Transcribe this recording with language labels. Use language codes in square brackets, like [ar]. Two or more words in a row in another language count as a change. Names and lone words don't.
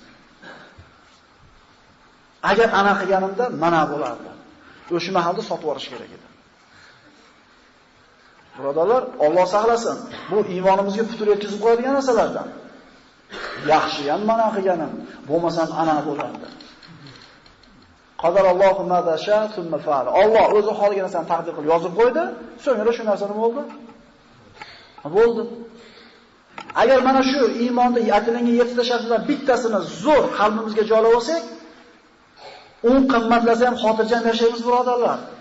[uz] Agar ana qilganimda mana bo'lardi. O'sha mahalda sotib olish kerak edi. Birodarlar, Alloh saqlasin. Bu iymonimizga putur yetkazib qo'yadigan narsalardan. Yaxshi ham mana qilganim, bo'lmasam ana bo'lardi. [ar] قدر الله ما شاء ثم فعل. [uz] Alloh o'zi xohlagan narsani taqdir qilib yozib qo'ydi, so'ngra shu narsa nima bo'ldi? Bo'ldi. Agar mana shu iymonda aytilgan 7 ta shartdan bittasini zo'r qalbimizga joylab olsak, qimmatlasa ham xotirjam yashaymiz birodarlar.